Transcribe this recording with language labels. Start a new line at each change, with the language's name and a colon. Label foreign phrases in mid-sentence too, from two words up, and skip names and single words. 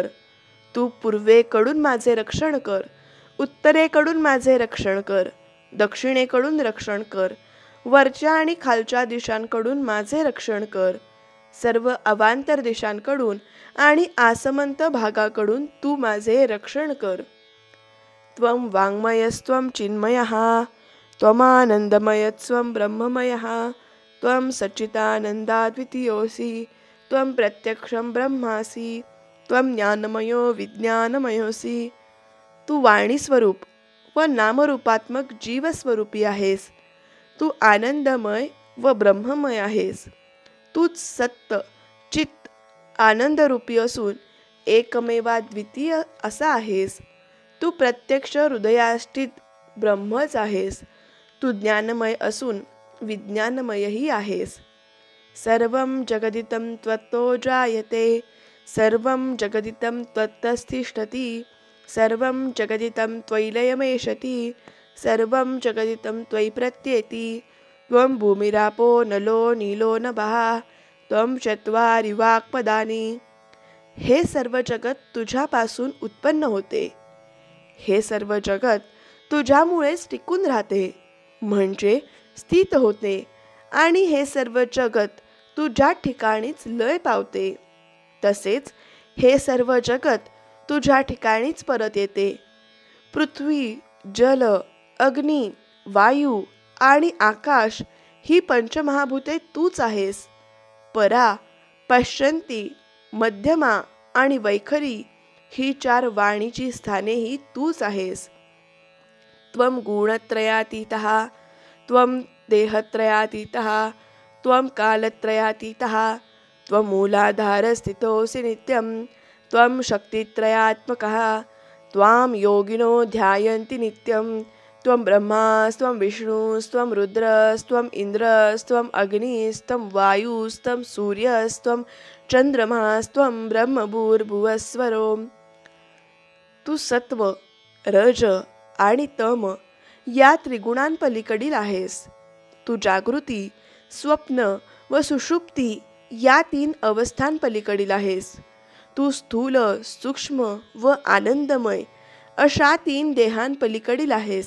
Marathi: तू पूर्वेकडून माझे रक्षण कर, उत्तरेकडून माझे रक्षण कर, दक्षिणेकडून रक्षण कर, वरच्या आणि खालच्या दिशांकडून माझे रक्षण कर. सर्व अवांतर दिशांकडून आणि आसमंत भागाकडून तू माझे रक्षण कर.
Sanskrit: त्वं वाङ्मयस्त्वं चिन्मयः त्वमानन्दमयस्त्वं ब्रह्ममयः त्वं सच्चिदानन्दाद्वितीयोऽसि त्वं प्रत्यक्षं ब्रह्मासि त्वं ज्ञानमयो विज्ञानमयोऽसि.
Marathi: तू वाणीस्वरूप व नामरूपात्मक जीवस्वरूपी आहेस. तू आनंदमय व ब्रह्ममय आहेस. तूच सत्य चित्त आनंदरूपी असून एकमेवाद्वितीय असा आहेस. तू प्रत्यक्ष हृदयाष्टीत ब्रह्मच आहेस. तू ज्ञानमय असून विज्ञानमयही आहेस.
Sanskrit: सर्वं जगदिदं त्वत्तो जायते, सर्वं जगदिदं त्वत्तस्तिष्ठति, सर्वं जगदिदं त्वयि लयमेषति, सर्वं जगदिदं त्वयि प्रत्येति. त्वं भूमिरापो नलो नीलो नभः त्वं चत्वारि वाक्पदानि.
Marathi: हे सर्व जगत तुझ्यापासून उत्पन्न होते. हे सर्व जगत तुझ्यामुळेच टिकून राहते म्हणजे स्थित होते आणि हे सर्व जगत तुझ्या ठिकाणीच लय पावते. तसेच हे सर्व जगत तुझ्या ठिकाणीच परत येते. पृथ्वी, जल, अग्नी, वायू आणि आकाश ही पंचमहाभूते तूच आहेस. परा, पश्चंती, मध्यमा आणि वैखरी ही चार वाणीची स्थानेही तूच आहेस.
Sanskrit: त्वं गुणत्रयातीतः त्वं देहत्रयातीतः त्वं कालत्रयातीतः त्वं मूलाधारस्थितोऽसि नित्यं त्वं शक्तित्रयात्मकः त्वां योगिनो ध्यायन्ति नित्यं. त्वं ब्रह्मास्त्वं विष्णुस्त्वं रुद्रस्त्वं इंद्रस्त्वं अग्निस्त्वं वायुस्त्वं सूर्यस्त्वं चंद्रमास्त्वं ब्रह्मभूर्भुवस्वरो.
Marathi: तू सत्व, रज आणि तम या त्रिगुणांपलीकडील आहेस. तू जागृती, स्वप्न व सुषुप्ती या तीन अवस्थांपलीकडील आहेस. तू स्थूल, सूक्ष्म व आनंदमय अशा तीन देहांपलीकडील आहेस.